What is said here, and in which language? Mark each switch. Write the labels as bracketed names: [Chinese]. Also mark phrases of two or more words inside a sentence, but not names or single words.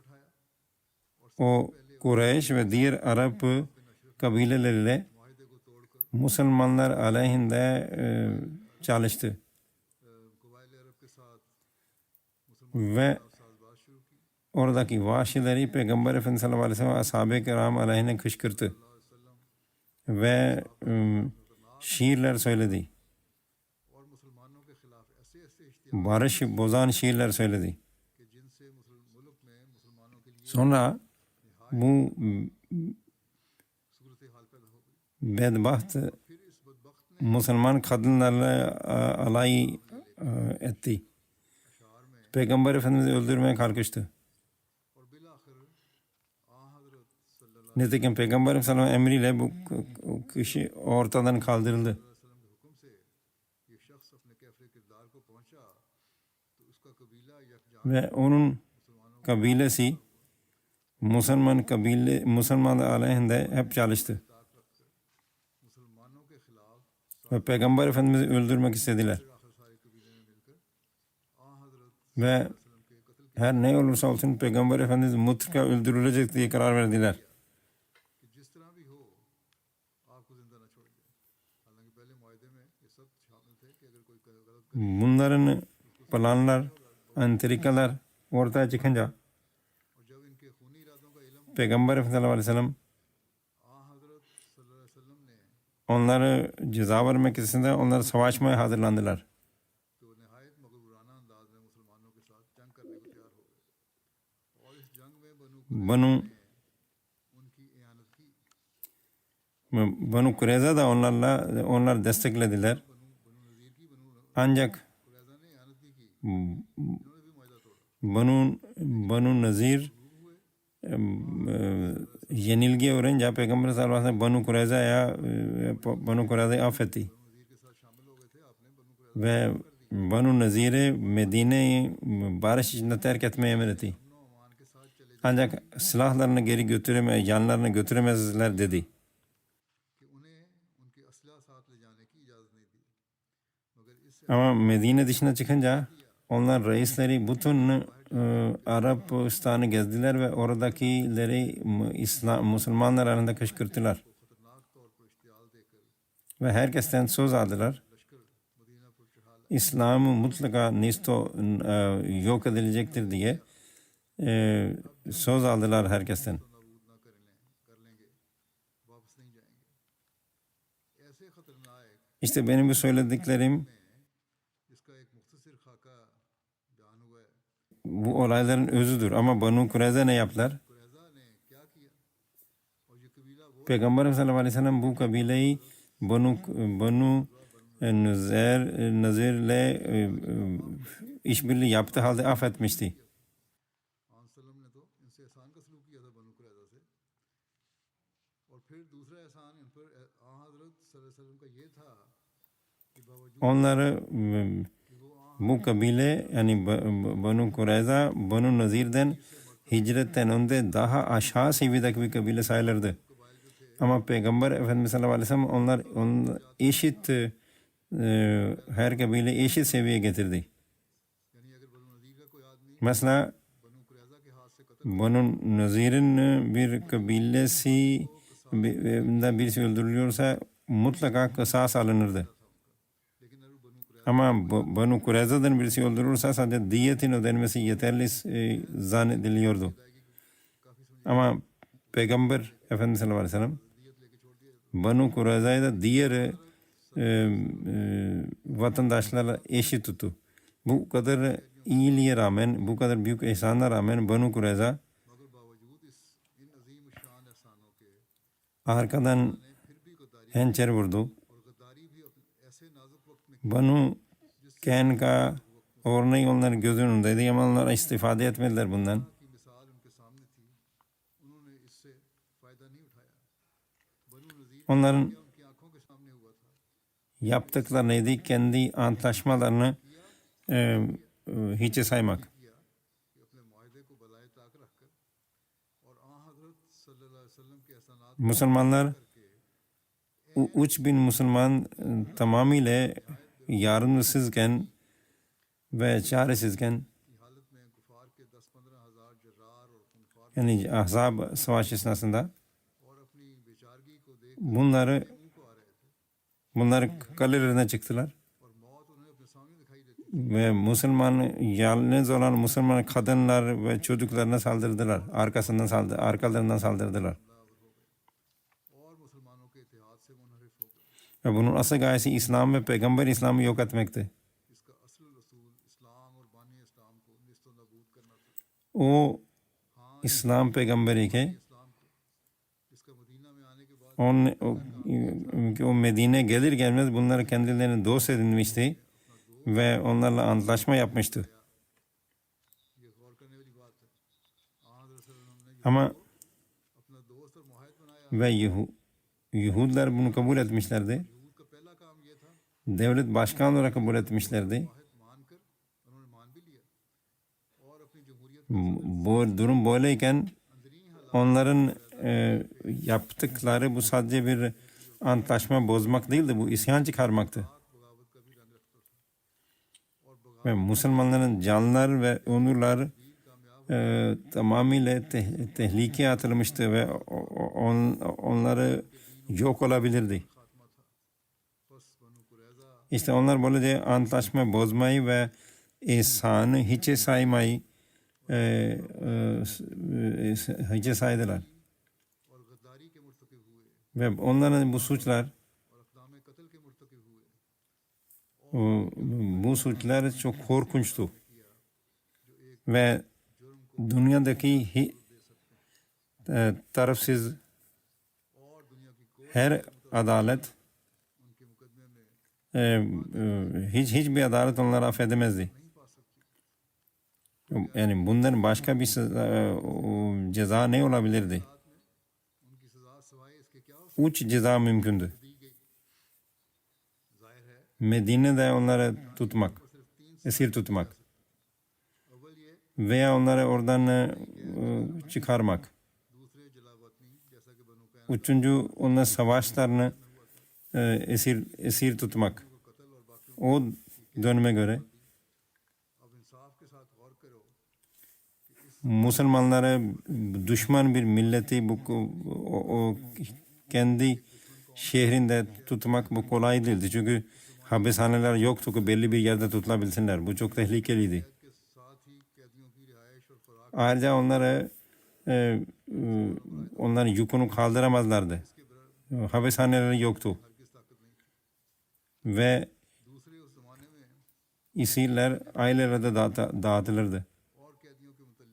[Turkish] O Kureyş ve diğer Arap kabileleriyle Müslümanlar aleyhinde çalıştı. Ve oradaki vahşileri Peygamber Efendimiz [Arabic] صلى الله عليه وسلم [Turkish] ashab-ı kiram aleyhine kışkırttı. Ve şiirler söyledi. [Urdu] اور مسلمانوں کے خلاف ایسے ایسے اشتہار [Turkish] Barış bozan şiirler söyledi. [Urdu] کہ جن سے ملک میں مسلمانوں کے لیے [Turkish] Sonra bu [Urdu] صورت حال پیدا ہو گئی. [Turkish] bedbaht [Urdu] پھر اس بدبخت نے [Turkish] Müslüman kadınlarla alay etti. [Urdu] اشعار میں [Turkish] Peygamber Efendimiz'i öldürmeye kalkıştı. [Urdu] اور بالآخر آ حضرت صلی اللہ [Turkish] Nitekim Peygamber Efendimiz'in emriyle bu kişi ortadan kaldırıldı. [Arabic] علیہ وسلم [Urdu] کے حکم سے یہ شخص اپنے کیفر کردار کو پہنچا تو اس کا قبیلہ یکجا [Turkish] Ve onun kabilesi Müslümanlar aleyhinde hep çalıştı. [Urdu] مسلمانوں کے خلاف [Turkish] Ve Peygamber Efendimiz'i öldürmek istediler. [Urdu] آخر سارے قبیلے نے مل کر آ حضرت [Turkish] Ve [Urdu] وسلم کے قتل [Turkish] her ne olursa olsun Peygamber Efendimiz mutlaka öldürülecek diye karar verdiler. [Urdu] کہ جس طرح بھی ہو آپ کو زندہ نہ چھوڑ جائے. حالانکہ پہلے معاہدے میں یہ سب شامل تھے کہ اگر کوئی غلط کرے [Turkish] Bunların planlar, entrikalar ortaya çıkınca [Urdu] اور جب ان کے خونی ارادوں کا علم [Turkish] Peygamber Efendimiz [Arabic] صلى الله عليه وسلم [Urdu] آ حضرت [Arabic] صلی اللہ علیہ وسلم [Urdu] نے [Turkish] onları ceza vermek istediğinde onlar savaşmaya hazırlandılar. [Urdu] تو نہایت مغرورانہ انداز میں مسلمانوں کے ساتھ جنگ کرنے کو تیار ہو گئے اور اس جنگ میں [Turkish] Banu [Urdu] ان کی اعانت کی. [Turkish] Banu Kureyza da onlar desteklediler. Ancak [Urdu] قریظہ نے اعانت بھی کی، انہوں نے بھی معاہدہ توڑا. [Turkish] Banu Nazir yenilgi öğrenince Peygamber [Arabic] صلى الله عليه وسلم [Turkish] Banu Kureyza'yı affetti. [Urdu] وزیر کے ساتھ شامل ہو گئے تھے آپ نے بنو قریظہ [Turkish] Ve Banu Nazir'i Medine'yi barış içinde terk etmeye emretti. [Urdu] امان کے ساتھ چلے [Turkish] Ancak silahlarını geri yanlarına götüremezler dedi. [Urdu] کہ انہیں ان کے اسلحہ ساتھ لے جانے کی اجازت نہیں دی. مگر اس سے [Turkish] Ama Medine dışına çıkınca onlar reisleri bütün Arapistan'ı gezdiler ve oradakileri Müslümanlar arasında kışkırttılar. [Urdu] خطرناک طور پر اشتعال دے کر [Turkish] Ve herkesten söz aldılar. [Urdu] لشکر مدینہ پر چڑھا [Turkish] İslam'ı mutlaka yok edilecektir diye söz aldılar herkesten. [Urdu] نابود نہ کر لیں گے، واپس نہیں جائیں گے. ایسے خطرناک [Turkish] İşte benim bu söylediklerim [Urdu] جس کا ایک مختصر خاکہ بیان ہوا ہے. [Turkish] bu olayların özüdür. Ama Banu Kureyza ne yaptılar? [Urdu] قریظہ نے کیا کیا اور یہ قبیلہ وہ [Turkish] Peygamber [Arabic] صلى الله عليه وسلم [Turkish] bu kabileyi Banu Nazir'le işbirliği yaptığı halde affetmişti. [Urdu] آن سلم نے تو ان سے احسان کا سلوک کیا تھا بنو قریظہ سے. اور پھر دوسرا احسان ان پر آ حضرت [Arabic] صلی اللہ علیہ وسلم [Urdu] کا یہ تھا کہ باوجود [Turkish] Onları [Urdu] کہ وہ آ [Turkish] bu kabile yani Banu Kureyza, Banu Nazir'den hicretten önce daha aşağı seviyedeki bir kabile sayılırdı. Ama Peygamber Efendimiz [Arabic] صلى الله عليه وسلم [Turkish] onlar eşit her kabile eşit seviyeye getirdi. [Urdu] یعنی اگر بنو نضیر کا کوئی آدمی [Turkish] Mesela [Urdu] بنو قریظہ کے ہاتھ سے قتل [Turkish] Banu Nazir'in bir kabilesi birisi öldürülüyorsa mutlaka kısas alınırdı. [Urdu] لیکن اگر بنو قریظہ [Turkish] Ama Banu Kureyza'dan birisi öldürülürse sadece diyetin ödenmesi yeterli zannediliyordu. Ama Peygamber Efendimiz [Arabic] صلى الله عليه وسلم [Turkish] Banu Kureyza'yı da diğer vatandaşlarla eşit tuttu. Bu kadar iyiliğe rağmen, bu kadar büyük ihsana rağmen Banu Kureyza [Urdu] مگر باوجود ان عظیم الشان احسانوں کے [Turkish] arkadan [Urdu] پھر بھی غداری [Turkish] hançer vurdu. [Urdu] اور غداری بھی ایسے نازک وقت میں [Turkish] Banu Kenka örneği onların gözünün önündeydi ama onlar istifade etmediler bundan. [Urdu] کی مثال ان کے سامنے تھی، انہوں نے اس سے فائدہ نہیں اٹھایا. بنو نضیر [Turkish] Onların [Urdu] ان کی آنکھوں کے سامنے ہوا تھا. [Turkish] yaptıkları neydi? Kendi antlaşmalarını hiçe saymak. [Urdu] کیا کہ اپنے معاہدے کو بالائے طاق رکھ کر اور آ حضرت [Arabic] صلی اللہ علیہ وسلم [Urdu] کے احسانات [Turkish] Müslümanlar 3000 Müslüman tamamıyla yardımsızken ve çaresizken [Urdu] کی حالت میں کفار کے 10-15 ہزار جرار اور خونخوار [Turkish] yani Ahzab savaşı esnasında [Urdu] اور اپنی بیچارگی کو دیکھ [Turkish] bunlar [Urdu] منہ کو آ رہے تھے [Turkish] kalelerine çıktılar [Urdu] اور موت انہیں اپنے سامنے دکھائی دیتی تھی. [Turkish] ve yalnız olan Müslüman kadınlar ve çocuklarına saldırdılar. Arkalarından saldırdılar. [Urdu] اور مسلمانوں کے اتحاد سے منحرف ہو گئے. [Turkish] Ve bunun asıl gayesi İslam ve Peygamber İslam'ı yok etmekti. [Urdu] اس کا اصل رسول اسلام اور بانی اسلام کو نیست و نابود کرنا تھا. [Turkish] O İslam peygamberi ki [Urdu] اسلام کو اس کا مدینہ میں آنے کے بعد [Turkish] o Medine gelir gelmez bunları kendilerine dost edinmişti ve onlarla antlaşma yapmıştı. [Urdu] یہ غور کرنے والی بات ہے. [Arabic] हज़रत صلی اللہ علیہ وسلم ने [Turkish] Ama [Urdu] اپنا دوست اور معاہد بنایا. [Turkish] ve Yahudiler bunu kabul etmişlerdi. [Urdu] یہود کا پہلا کام یہ تھا, [Turkish] Devlet başkan olarak kabul etmişlerdi. [Urdu] معاہد مان کر انہوں نے مان بھی لیا اور اپنی جمہوریت [Turkish] Bu durum böyleyken [Urdu] اندرونی حالات [Turkish] onların yaptıkları bu sadece bir antlaşma bozmak değildi. Bu isyan çıkarmaktı. [Urdu] بغاوت کا بھی رنگ رکھتا تھا اور بغاوت [Turkish] Ve Müslümanların canlar ve onurlar tamamıyla tehlikeye atılmıştı ve onları yok olabilirdi. [Urdu] خاتمہ تھا۔ بس بنو قریظہ [Turkish] İşte onlar böylece antlaşma bozmayı ve ihsanı hiçe saymayı hiçe saydılar. [Urdu] اور غداری کے مرتکب ہوئے [Turkish] Ve onların bu suçlar [Urdu] اور اقدام قتل کے مرتکب ہوئے. [Turkish] bu suçlar çok korkunçtu. Ve dünyadaki tarafsız [Urdu] اور دنیا کی کوئی [Turkish] her adalet [Urdu] ان کے مقدمے میں [Turkish] hiçbir adalet onları affedemezdi. [Urdu] نہیں پا سکتی. [Turkish] Yani bundan başka bir ceza ne olabilirdi? [Urdu] ساتھ میں ان کی سزا سوائے اس کے کیا ہو [Turkish] Uç ceza mümkündü. [Urdu] دی گئی۔ ظاہر ہے [Turkish] Medine'de onları tutmak, esir tutmak [Urdu] اول یہ, [Turkish] veya onları oradan çıkarmak. [Urdu] دوسرے جلاوطنی جیسا کہ بنو قین [Turkish] Üçüncü onların savaşlarını esir tutmak. [Urdu] کو قتل اور باقی [Turkish] O döneme göre [Urdu] اب انصاف کے ساتھ غور کرو کہ اس [Turkish] Müslümanları düşman bir milleti o kendi şehrinde tutmak bu kolay değildi. Çünkü hapishaneler yoktu ki belli bir yerde tutulabilsinler. Bu çok tehlikeliydi. [Urdu] کے ساتھ ہی قیدیوں کی رہائش اور فراغ [Turkish] Ayrıca onların yükünü kaldıramazlardı. Hapishaneleri yoktu. [Urdu] ہرگز طاقت نہیں تھی. [Turkish] Ve [Urdu] دوسرے اس زمانے میں [Turkish] esirler ailelerde dağıtılırdı. [Urdu] اور قیدیوں کے متعلق